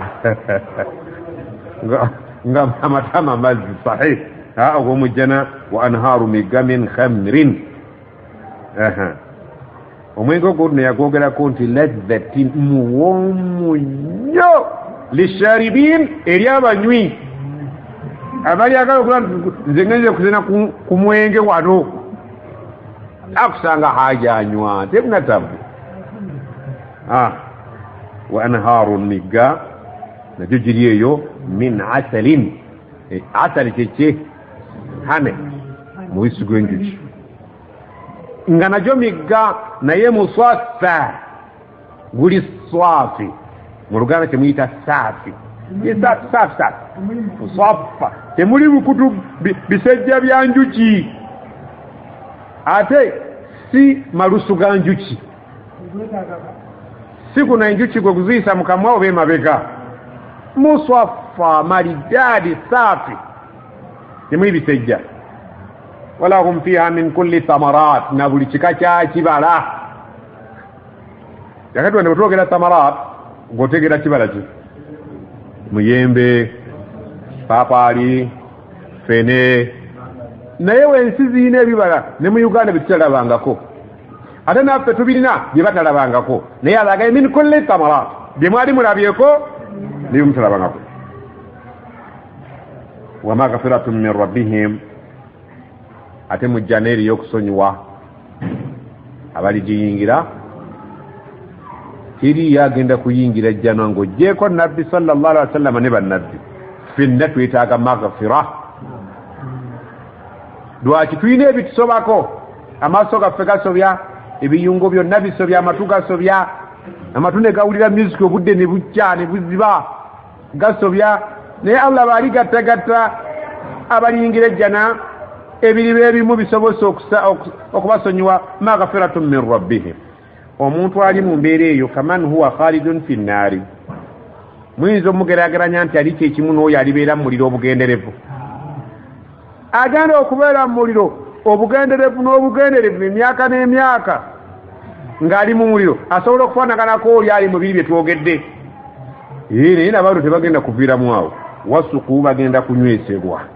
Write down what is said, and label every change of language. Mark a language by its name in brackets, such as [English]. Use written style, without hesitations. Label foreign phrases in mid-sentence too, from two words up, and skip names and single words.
[Ganda] nga amatama mazzi sahih ogw'omujjana [Arabic] وأنهار [Ganda] migga [Arabic] من خمر [Ganda] omwenge ogwo nno yagwogerako nti ladhatin muwoomu nnyo lisharibin eri abanywi abali agala okuba nze ngenze kuzina ku mwenge wano akusanga hajanywa tebunatabu [Arabic] وأنهار [Ganda] migga nagyo giri eyo [Arabic] من عسل [Ganda] asali kyekye hane mubisi gw'enjuki nga nagyo migga naye muswaffa guli swafi mu Luganda temuyita saafi safi muswaffa temuli bukutu bisejja bya njuki ate si malusu ga njuki si kuno enjuki gwe kuziyisa mu kamwa oba emabega muswaffa maridadi safi temuli bisejja [Arabic] ولهم فيها من كل ثمرات [Ganda] na buli kika kya kibala yakati wano bwetwogera thamarat ng'otegera kibala ki muyembe papaali fene naye wensi ziyina ebibala ne mu Uganda byetutalabangako ate naffe tubirina bye batalabangako naye alagaye [Arabic] من كل ثمرات [Ganda] bye mwali mulabyeko nebye mutalabangako [Arabic] ومغفرة من ربهم [Ganda] ate mujja n'eri y'okusonyiwa abaligiyingira teri agenda kuyingira jjana ng'oggyeko nabbi [Arabic] صلى الله عليه وسلم [Ganda] ne bannabbi ffenna twetaaga maghfira lwaki tulina ebitusobako amaaso gaffe gasobya ebiyungo byonna bisobya amatu gasobya amatu ne gawulira musiki obudde ne bujja ne buziba gasobya naye Allah baali gattagatta abaliyingira ejjana ebiriba ebimu bisobose okubasonyiwa maghfiratun [Arabic] من ربهم [Ganda] omuntu ali mu mbeera eyo [Arabic] كمن هو خالد في النار [Ganda] muyinza omugeraageranya nti ali kyekimu n'oyo alibeera mu muliro obugenderevu agenda okubeera mu muliro obugenderevu n'obugenderevu emyaka n'emyaka ng'ali mu muliro asobola okufaanaganako oli ali mu biri bye twogedde naye nabantu tebagenda kuviiramu awo wasuku bagenda kunywesebwa